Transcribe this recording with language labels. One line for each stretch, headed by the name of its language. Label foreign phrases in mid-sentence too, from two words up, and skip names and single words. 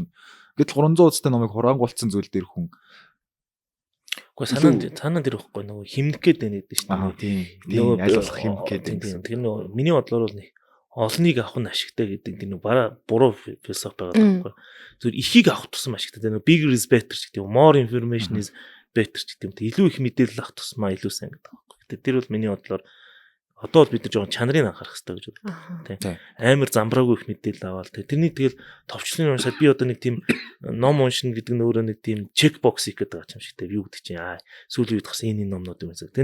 Mongolian: Гэтэл 300 хуудастай номыг хураангуулсан зүйл дээр хүн Гэхдээ цаанаа тэр ихгүй нөгөө химнэх гээд байна гэдэг шүү дээ. Тийм айлуулах химнэх гээд байна. Тэр нөгөө миний бодлоор бол нэг олныг авах нь ашигтай гэдэг тэр нөгөө буруу философи байгаа байхгүй. Зүгээр ихийг авах тусам ашигтай. Тэр нөгөө
English: bigger is better
Mongolian: гэдэг юм.
English: More information is better
Mongolian: гэдэг юм. Илүү их мэдээлэл авах тусмаа илүү сайн гэдэг байхгүй. Гэтэ тэр бол миний бодлоор одоо бол бид нар жоохон чанарыг анхаарах хэрэгтэй гэж боддог. Тийм. Амар замбраагүй их мэдээлэл аваад тэрний тэгэл товчлын уншаад би одоо нэг тийм ном уншина гэдэг нь өөрөө нэг тийм чек бокс хийх гэдэг байгаа юм шиг тийм юу гэдэг чинь сүүлийн үед гарсан энэ номнууд юм гэсэн.